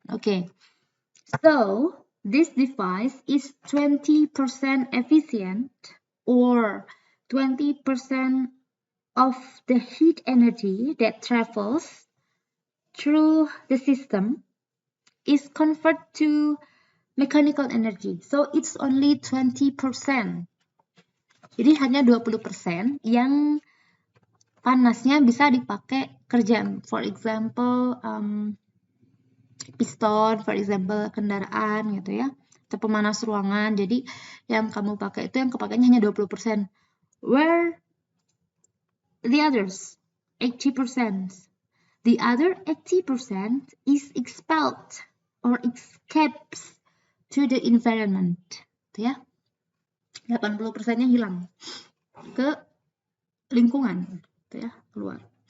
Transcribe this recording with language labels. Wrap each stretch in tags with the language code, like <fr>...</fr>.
<en>Okay, so this device is 20% efficient or 20% of the heat energy that travels through the system is converted to mechanical energy. So it's only 20%.</en> <id>Jadi hanya 20% yang panasnya bisa dipakai kerjaan.</id> <en>For example, piston, for example,</en> <id>kendaraan gitu ya. Atau pemanas ruangan. Jadi yang kamu pakai itu yang kepakainya hanya 20%.</id> <en>Where the others, 80%. The other 80% is expelled or escapes to the environment.</en> <id>Gitu ya. 80%-nya hilang ke lingkungan, gitu ya, keluar.</id>